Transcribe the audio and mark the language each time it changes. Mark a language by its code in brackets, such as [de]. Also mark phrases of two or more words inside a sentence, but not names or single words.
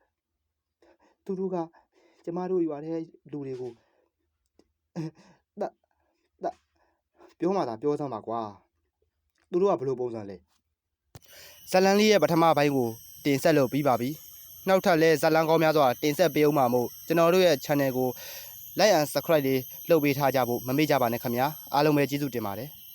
[my] ကျမတို့ရွာတဲ့လူတွေကိုပြောမှသာပြောစမ်းပါကွာသူတို့ကဘယ်လိုပုံစံလဲဇလန်လေးရဲ့ပထမပိုင်းကိုတင်ဆက်လို့ပြီးပါပြီနောက်ထပ်လဲဇလန်ကောင်းများစွာတင်ဆက်ပေးအောင်ပါမို့ကျွန်တော်တို့ရဲ့ channel ကို [en] like and subscribe [my] လေးလုပ်ပေးထားကြဖို့မမေ့ကြပါနဲ့ခင်ဗျာအားလုံးပဲကျေးဇူးတင်ပါတယ်